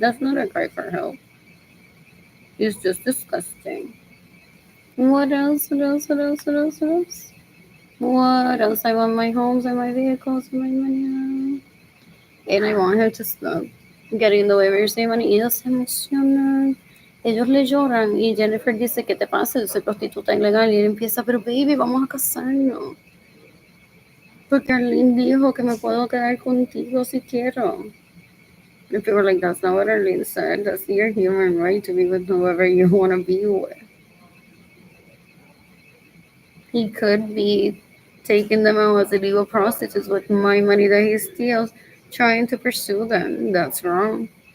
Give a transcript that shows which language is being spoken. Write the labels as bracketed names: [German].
[English] That's not a cry for help. It's just disgusting. What else? What else? What else? What else? What else? What else? I want my homes and my vehicles and my money. And I want him to stop getting in the way of your saving money. [Spanish] Ellos se emocionan. Ellos le lloran. Y Jennifer dice, ¿qué te pasa? Yo soy prostituta ilegal. Y él empieza, pero baby, vamos a casarnos. Porque Arlene dijo que me puedo quedar contigo si quiero. [English] And people were like, that's not what Arlene said. That's your human right to be with whoever you want to be with. He could be taking them out as illegal prostitutes with my money that he steals, trying to pursue them. That's wrong.